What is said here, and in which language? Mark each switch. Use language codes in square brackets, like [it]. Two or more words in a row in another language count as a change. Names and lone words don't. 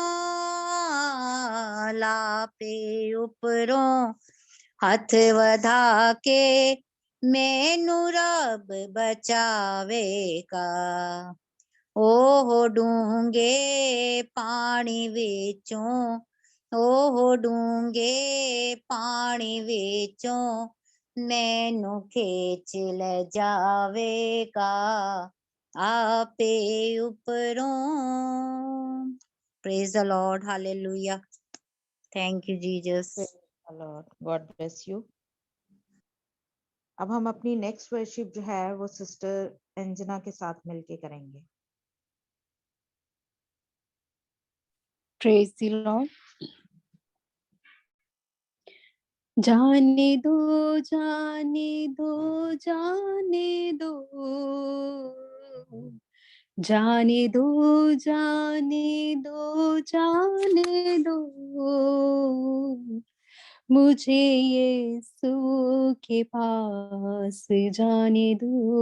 [pa] ਨਾਲ, ਆਪੇ ਉਪਰੋਂ ਹੱਥ ਵਧਾ ਕੇ ਮੈਨੂੰ ਰੱਬ ਬਚਾਵੇਗਾ, ਓਹ ਡੂੰਘੇ ਪਾਣੀ ਵਿੱਚੋਂ, ਓਹ ਡੂੰਘੇ ਪਾਣੀ ਵਿੱਚੋਂ ਮੈਨੂੰ ਖਿੱਚ ਲੈ ਜਾਵੇਗਾ, ਆਪੇ ਉਪਰੋਂ। [en] Praise the Lord, hallelujah, thank you Jesus. Lord, God bless you. [hi] अब हम अपनी [en] next worship [hi] जो है वो सिस्टर अंजना के साथ मिलके करेंगे। [en] Praise the Lord. [hi] जाने दो जाने दो जाने दो, जाने दो जाने दो जाने दो, मुझे यीशु के पास जाने दो,